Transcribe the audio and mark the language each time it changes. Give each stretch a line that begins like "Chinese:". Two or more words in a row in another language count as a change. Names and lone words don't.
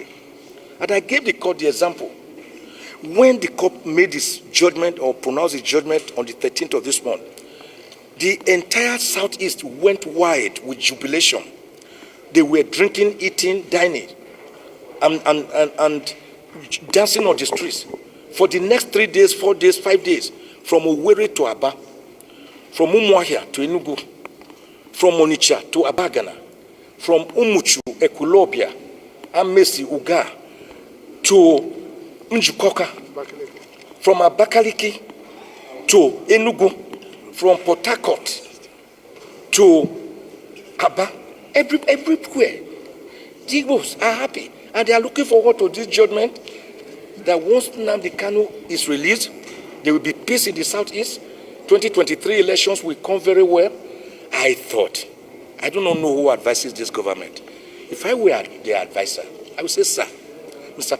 English: And I gave the court the example. When the court made its judgment or pronounced its judgment on the 13th of this month, the entire southeast went wide with jubilation. They were drinking, eating, dining, and dancing on the streets. For the next 3 days, 4 days, 5 days, from Owerri to Aba, from Umuahia to Enugu, from Onitsha to Abagana, from Umuchu, Ekulobia, Amesi, Uga, to Njukoka, from Abakaliki to Enugu, from Port Harcourt to Aba, everywhere. The Igbos are happy, and they are looking forward to this judgment that once Nnamdi Kanu is released, there will be peace in the southeast. 2023 elections will come very well. I thought, I do not know who advises this government. If I were their advisor, I would say, sir, Mr.